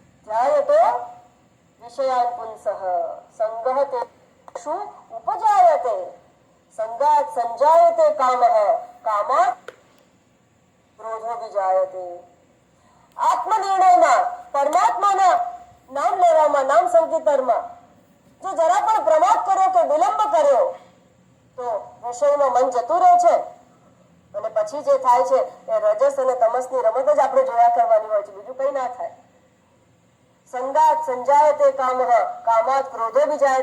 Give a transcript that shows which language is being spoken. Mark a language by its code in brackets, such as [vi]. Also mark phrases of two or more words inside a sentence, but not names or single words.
[sa] ध्यायतो विषयान् पुंसः संगः तेषु उपजायते संगात् संजायते कामः कामात् क्रोधो विजायते। [gu] आत्मनिर्णयમાં પરમાત્માના નામ લેવામાં નામ સંકીર્તનમાં જો જરા પણ પ્રમાદ કર્યો કે વિલંબ કર્યો તો વિષયમાં મન જતું રહે છે અને પછી જે થાય છે એ રજસ અને તમસની રમત જ આપણે જોયા કરવાની હોય છે, બીજું કંઈ ના થાય। [sa] सङ्गात् सञ्जायते कामः कामात् क्रोधो विजायते।